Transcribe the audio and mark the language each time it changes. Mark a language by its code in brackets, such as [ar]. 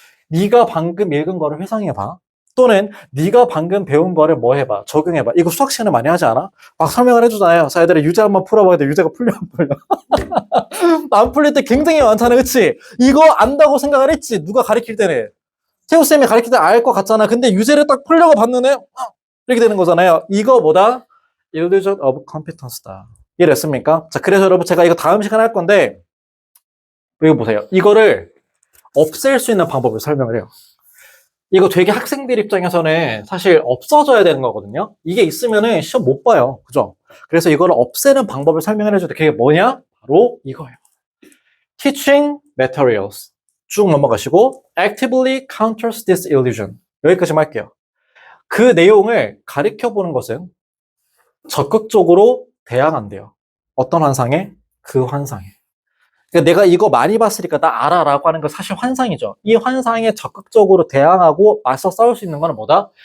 [ko] 네가 방금 읽은 거를 회상해봐. 또는 네가 방금 배운 거를 뭐 해봐. 적용해봐. 이거 수학 시간에 많이 하지 않아? 막 설명을 해주잖아요. 자, 얘들아 유제 한번 풀어봐. 근데 유제가 풀려 안 풀려? 안 풀릴 때 굉장히 많잖아. 그치? 이거 안다고 생각을 했지. 누가 가르칠 때는. 태우쌤이 가르칠 때 알 것 같잖아. 근데 유제를 딱 풀려고 봤는데 이렇게 되는 거잖아요. 이거보다 [en] illusion of competence [ko] 다. 이해됐습니까? 자, 그래서 여러분 제가 이거 다음 시간에 할 건데 이거 보세요. 이거를 없앨 수 있는 방법을 설명을 해요. 이거 되게 학생들 입장에서는 사실 없어져야 되는 거거든요. 이게 있으면은 시험 못 봐요. 그죠? 그래서 이거를 없애는 방법을 설명을 해줄 때 그게 뭐냐? 바로 이거예요. [en] Teaching materials. [ko] 쭉 넘어가시고 [en] actively counters this illusion. [ko] 여기까지만 할게요. 그 내용을 가르쳐 보는 것은 적극적으로 대항한대요. 어떤 환상에? 그 환상에. 그러니까 내가 이거 많이 봤으니까 나 알아라고 하는 건 사실 환상이죠. 이 환상에 적극적으로 대항하고 맞서 싸울 수 있는 건 뭐다?